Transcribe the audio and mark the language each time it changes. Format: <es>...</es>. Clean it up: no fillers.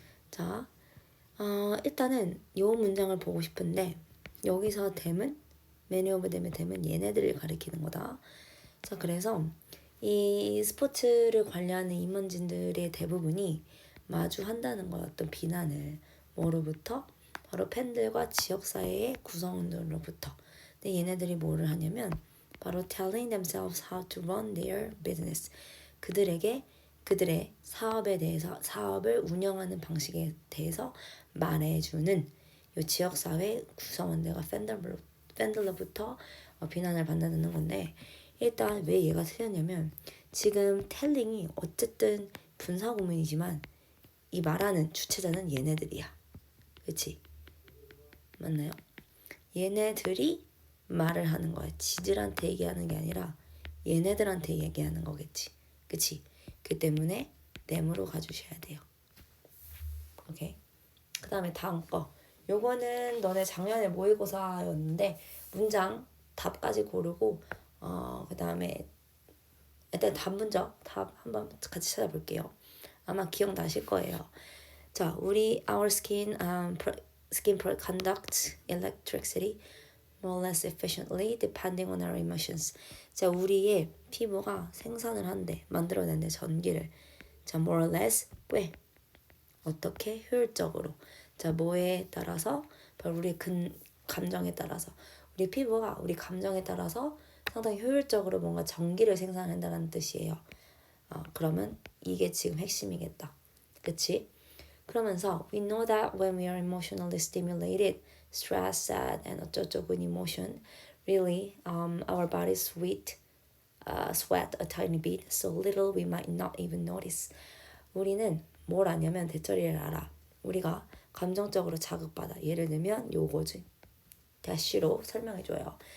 <ko>자, 일단은 이 문장을 보고 싶은데 여기서 them은 many of them의 them은 얘네들을 가리키는 거다. 자, 그래서 이 스포츠를 관리하는 임원진들의 대부분이 마주한다는 거야. 어떤 비난을. 뭐로부터? 바로 팬들과 지역사회의 구성원들로부터. 근데 얘네들이 뭐를 하냐면 바로</ko> <en>telling themselves how to run their business.</en> <ko>그들의 사업에 대해서, 사업을 운영하는 방식에 대해서 말해주는 이 지역사회 구성원들과 팬들로부터 비난을 받는다는 건데 일단 왜 얘가 틀렸냐면 지금 telling이 어쨌든 분사구문이지만 이 말하는 주체자는 얘네들이야. 그치? 맞나요? 얘네들이 말을 하는 거야. 지들한테 얘기하는 게 아니라 얘네들한테 얘기하는 거겠지. 그치? 그 때문에 them으로 가주셔야 돼요. 오케이? 그 다음에 다음 거. 요거는 너네 작년에 모의고사였는데 문장 답까지 고르고 그 다음에 일단 답 먼저 답 한번 같이 찾아볼게요. 아마 기억나실 거예요. 자, 우리</ko> <en>our skin conducts electricity more or less efficiently depending on our emotions.</en> <ko>자, 우리의 피부가 생산을 한대, 만들어낸대 전기를. 자,</ko> <en>more or less</en> <ko>꽤 어떻게 효율적으로. 자, 뭐에 따라서? 바로 우리 감정에 따라서. 우리 피부가 우리 감정에 따라서 상당히 효율적으로 뭔가 전기를 생산한다는 뜻이에요. 그러면 이게 지금 핵심이겠다. 그치? 그러면서</ko> <en>we know that when we are emotionally stimulated, stressed, sad, and</en> <ko>어쩌고저쩌고</ko> <en>emotion, really our bodies sweat a tiny bit, so little we might not even notice.</en> <ko>우리는 뭘 아냐면 대처리를 알아. 우리가 감정적으로 자극받아. 예를 들면 요거지. 대시로 설명해줘요.</ko>